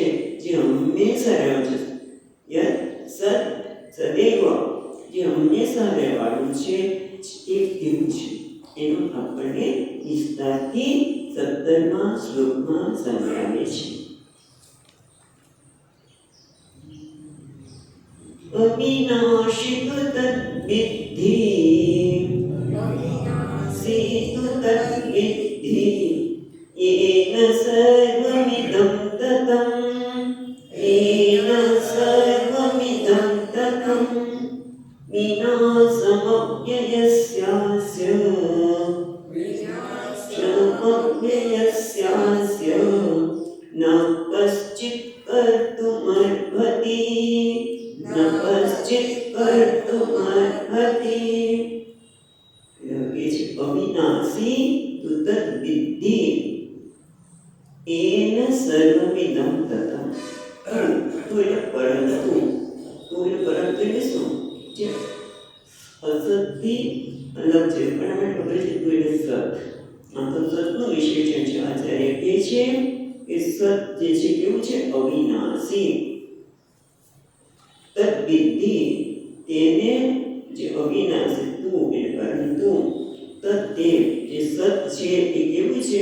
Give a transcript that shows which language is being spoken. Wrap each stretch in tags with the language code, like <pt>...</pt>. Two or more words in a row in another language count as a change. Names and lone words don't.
<gu>જે હંમેશા રહ્યો છે,</gu> <sa>યત સત સદૈવ,</sa> <gu>જે હંમેશા રહેવાનું છે, એ કેવું છે એનું આપણને વિસ્તારથી 17મા શ્લોકમાં સમજાવે છે.</gu> <sa>અવિનાશિ તદ્વિદ્ધિ, અવિનાશિ તદ્વિદ્ધિ, येन सर्वमिदं ततं, येन सर्वमिदं ततं, विनाशमव्ययस्यास्य, विनाशमव्ययस्यास्य न कश्चित् कर्तुमर्हति, न कश्चित् कर्तुमर्हति. अविनाशी तु तद्विद्धि, येन सर्वमिदं ततं.</sa> <gu>तो એટલે પરંતુ એટલે શું? જે અસતથી અલગ છે, પણ આપણે ખબર છે તો એટલે સત. આ તો સતનો વિશેષણ છે. આચાર્ય કહે છે કે સત જે છે કેવું છે? અવિનાશી. તદ્વિદ્ધિ, તેને જે અવિનાશી તું એટલે પરંતુ, તત્તે જે સત છે એ કેવું છે?</gu>